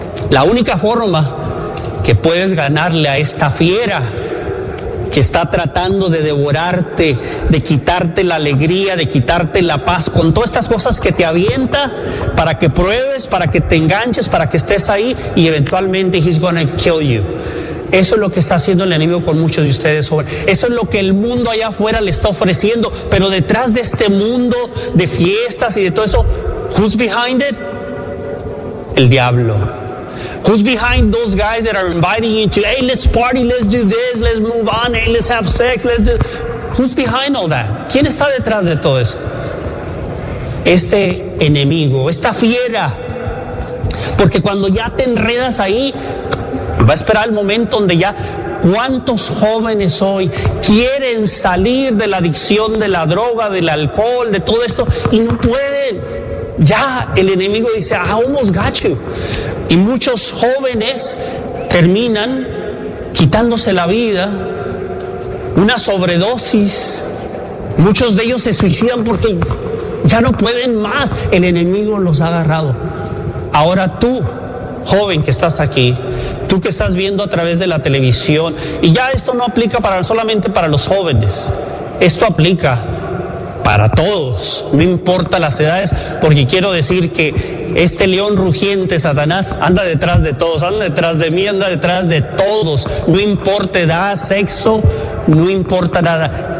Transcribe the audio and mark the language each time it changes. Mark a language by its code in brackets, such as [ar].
[es] La única forma que puedes ganarle a esta fiera que está tratando de devorarte, de quitarte la alegría, de quitarte la paz, con todas estas cosas que te avienta para que pruebes, para que te enganches, para que estés ahí y eventualmente [en] he's gonna kill you. [es] Eso es lo que está haciendo el enemigo con muchos de ustedes, jóvenes. Eso es lo que el mundo allá afuera le está ofreciendo, pero detrás de este mundo de fiestas y de todo eso, [en] who's behind it? [es] El diablo. [en] Who's behind those guys that are inviting you to, hey, let's party, let's do this, let's move on, hey, let's have sex, let's do... Who's behind all that? [es] ¿Quién está detrás de todo eso? Este enemigo, esta fiera. Porque cuando ya te enredas ahí, va a esperar el momento donde ya... ¿Cuántos jóvenes hoy quieren salir de la adicción de la droga, del alcohol, de todo esto, y no pueden? Ya el enemigo dice, [en] I almost got you. [es] Y muchos jóvenes terminan quitándose la vida, una sobredosis. Muchos de ellos se suicidan porque ya no pueden más. El enemigo los ha agarrado. Ahora tú, joven que estás aquí, tú que estás viendo a través de la televisión, y ya esto no aplica para solamente para los jóvenes, esto aplica para todos, no importa las edades, porque quiero decir que este león rugiente, Satanás, anda detrás de todos, anda detrás de mí, anda detrás de todos, no importa edad, sexo, no importa nada.